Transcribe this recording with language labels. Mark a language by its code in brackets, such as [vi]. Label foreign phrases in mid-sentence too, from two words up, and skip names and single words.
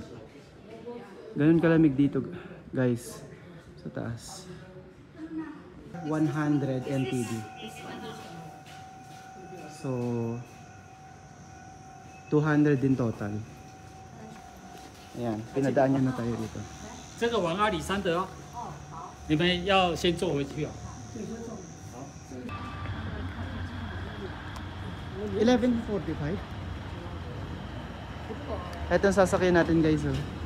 [tl] Ganun kalamig dito guys sa taas. 100 NTD. So 200 din total. Ayan, pinadaan niya na tayo dito. [zh] 这个往阿里山的哦，你们要先坐回去哦。 [tl] 11:45. Ito ang sasakyan natin guys oh.